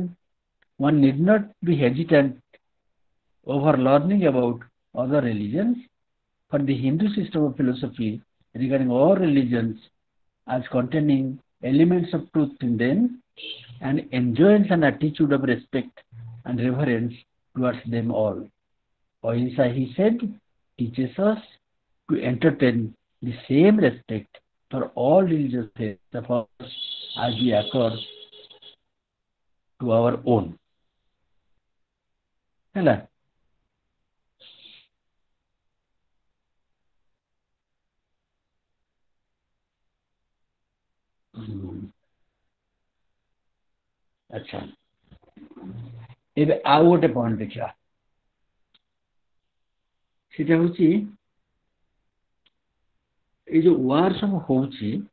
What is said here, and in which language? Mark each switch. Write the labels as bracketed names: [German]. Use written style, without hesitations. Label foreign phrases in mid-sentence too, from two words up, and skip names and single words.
[English] One need not be hesitant over learning about other religions, for the Hindu system of philosophy regarding all religions as containing elements of truth in them and enjoins an attitude of respect and reverence towards them all. Ahimsa, he said, teaches us to entertain the same respect for all religious faiths of ours as we accord to our own. Hello. [Odia] अच्छा ଏବେ ଆଉ ଗୋଟେ ପଏଣ୍ଟ ଦେଖିବା ସେଟା ହଉଛି ଏଇ ଯୋଉ ୱାର ସବୁ ହଉଛି